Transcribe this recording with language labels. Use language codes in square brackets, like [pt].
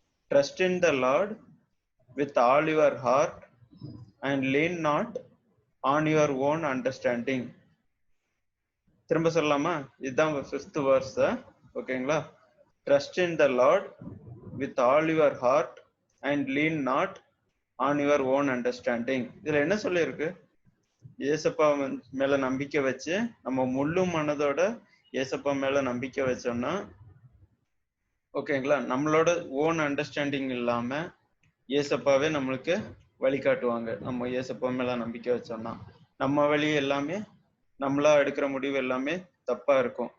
[en] Trust in the Lord with all your heart and lean not on your own understanding. [ta] திரும்ப சொல்லலாமா? இதுதான் 5th verse. ஓகேங்களா? [en] Trust in the Lord with all your heart and lean not on your own understanding. [ta] இதுல என்ன சொல்லியிருக்கு? ஏசப்பா மேல நம்பிக்கை வச்சு நம்ம முழு மனதோட ஏசப்பா மேல நம்பிக்கை வச்சோம்னா, ஓகேங்களா, நம்மளோட ஓன் அண்டர்ஸ்டாண்டிங் இல்லாம ஏசப்பாவே நம்மளுக்கு வழிகாட்டுவாங்க. நம்ம ஏசப்பா மேல நம்பிக்கை வச்சோம்னா நம்ம வழி எல்லாமே நம்மளா எடுக்கிற முடிவு எல்லாமே தப்பா இருக்கும்.